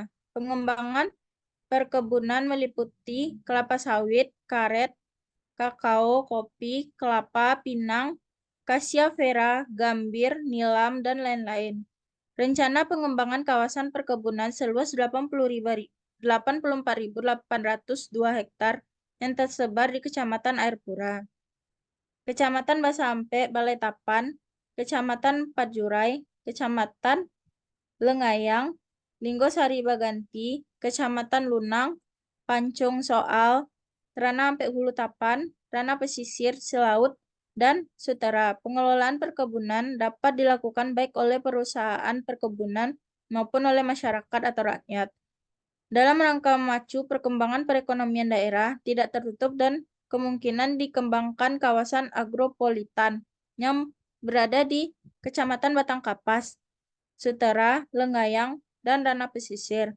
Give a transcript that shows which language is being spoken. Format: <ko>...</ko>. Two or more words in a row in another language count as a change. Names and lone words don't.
<id>Pengembangan perkebunan meliputi kelapa sawit, karet, kakao, kopi, kelapa, pinang, Cassia-Vera, gambir, nilam, dan lain-lain. Rencana pengembangan kawasan perkebunan seluas 84.802 hektar yang tersebar di Kecamatan Air Pura, Kecamatan Basa Ampe, Balai Tapan, Kecamatan Pajurai, Kecamatan Lengayang, Linggosari Baganti, Kecamatan Lunang, Pancong Soal, Rana Ampe Hulu Tapan, Rana Pesisir, Silaut, dan Sutera. Pengelolaan perkebunan dapat dilakukan baik oleh perusahaan perkebunan maupun oleh masyarakat atau rakyat. Dalam rangka memacu perkembangan perekonomian daerah, tidak tertutup dan kemungkinan dikembangkan kawasan agropolitan yang berada di Kecamatan Batangkapas, Sutera, Lengayang, dan Rana Pesisir.</id>